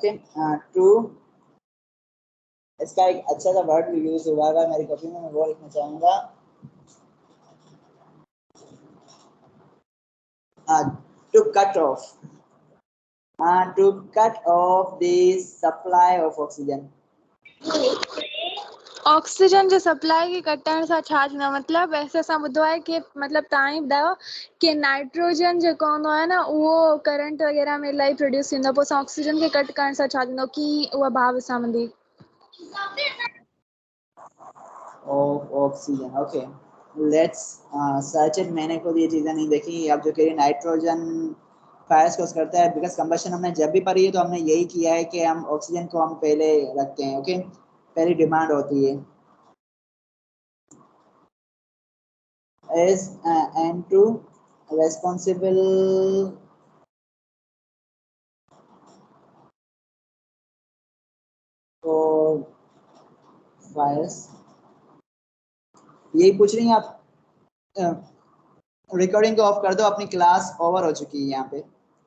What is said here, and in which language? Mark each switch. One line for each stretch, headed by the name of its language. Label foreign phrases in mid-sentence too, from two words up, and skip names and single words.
Hindi: ओके, टू इसका एक अच्छा सा वर्ड भी यूज हुआ है मेरी कॉपी में, मैं वो लिखना चाहूंगा।
English: To cut off to cut off the supply of oxygen.
Sindhi: ऑक्सीजन जो सप्लाई की कटण सां छा थींदो, मतलब ऐसे असां ॿुधो आहे कि मतलब तव्हां ई ॿुधायो कि नाइट्रोजन जेको हूंदो आहे न उहो करंट वग़ैरह में इलाही प्रोड्यूस थींदो, पोइ असां ऑक्सीजन खे कट करण सां छा थींदो, कीअं उहा भाव विसामंदी?
English: Of oxygen, okay let's search it.
Hindi: मैंने खुद ये चीज़ें नहीं देखी। अब जो कि नाइट्रोजन फायर्स को करता है बिकॉज कंबशन हमने जब भी पढ़ी है तो हमने यही किया है कि हम ऑक्सीजन को हम पहले रखते हैं। ओके, पहली डिमांड होती है
English: is N2 responsible for fires।
Hindi: यही पूछ रही हैं आप? रिकॉर्डिंग को ऑफ कर दो, अपनी क्लास ओवर हो चुकी है यहाँ पे।